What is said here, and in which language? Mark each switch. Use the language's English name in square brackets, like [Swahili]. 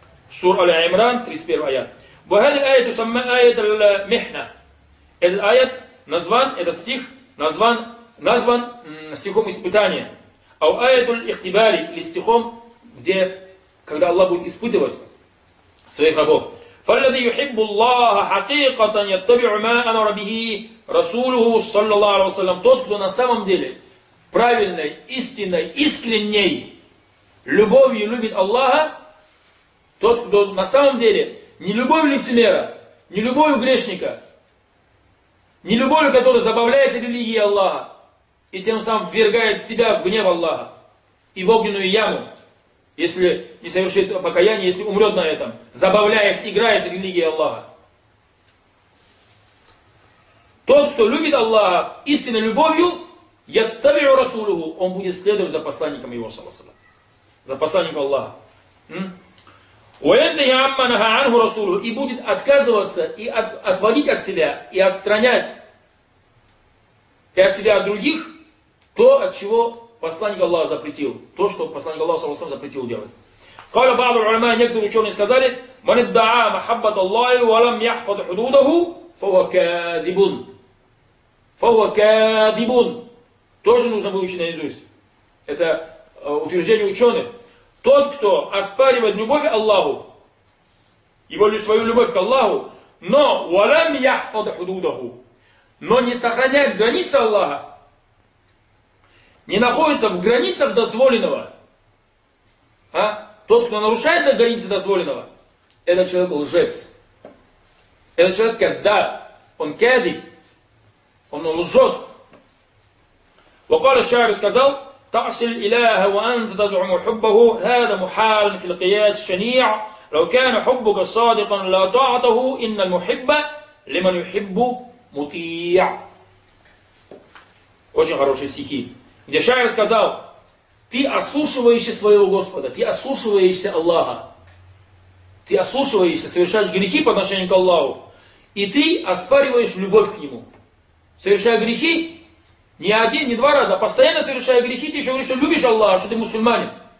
[Russian] Сура Аль-Имран, 31 аят. [Arabic] Ва хазихи аяту сумма аят аль-михна. [Russian] Этот аят назван, этот стих назван стихом испытания. [Arabic] Ау аяту аль-ихтибари, [Russian] или стихом, где, когда Аллах будет испытывать своих рабов. [Arabic] فالذي يحب الله حقيقة يتبع ما أمر به رسوله صلى الله عليه وسلم. [Russian] Тот, кто на самом деле правильной, истинной, искренней любовью любит Аллаха, тот, кто на самом деле не любовью лицемера, не любовью грешника, не любовью, который забавляет религией Аллаха и тем самым ввергает себя в гнев Аллаха и в огненную яму, если не совершит покаяние, если умрет на этом, забавляясь, играя с религией Аллаха. Тот, кто любит Аллаха истинной любовью, [Arabic] яттабиу расулуху, [Russian] он будет следовать за посланником его, за посланником Аллаха. [Arabic] وَيَنْتَهِ عَمَّا نَهَا عَنْهُ رَسُولُهُ. [Russian] И будет отказываться, и отводить от себя, и отстранять, и от себя, от других, то, от чего посланник Аллаха запретил. То, что посланник Аллаха, саллаллаху алейхи ва саллям, запретил делать. [Arabic] قَالَ بَعْضُ الْعُلَمَا. [Russian] Некоторые ученые сказали, [Arabic] مَنْ اِدَّعَى مَحَبَّةَ اللَّهِ وَلَمْ يَحْفَضْ حُدُودَهُ فَوَ كَاذِبٌ. فَوَ كَاذِبٌ. [Russian] Тоже нужно выучить наизусть. Это утверждение ученых. Тот, кто оспаривает любовь к Аллаху, его свою любовь к Аллаху, но [Arabic] وَلَمْ يَحْفَضْ حُدُودَهُ, [Russian] но не сохраняет границы Аллаха, не находится в границах дозволенного. А? Тот, кто нарушает границы дозволенного, этот человек лжец. Этот человек каддаб. Он кадиб. Он лжет. [Arabic] وقال الشاعر [Russian] сказал, [Arabic] تعصي الإله وأنت تزعم حبه هذا محال في القياس شنيع لو كان حبك صادقا لا تعطه إن المحب لمن يحب مطيع. [Russian] Очень хорошие стихи. Где шаир сказал, ты ослушиваешься своего Господа, ты ослушиваешься Аллаха, ты ослушиваешься, совершаешь грехи по отношению к Аллаху, и ты оспариваешь любовь к Нему. Совершая грехи, не один, не два раза, а постоянно совершая грехи, ты еще говоришь, что любишь Аллаха, что ты мусульманин.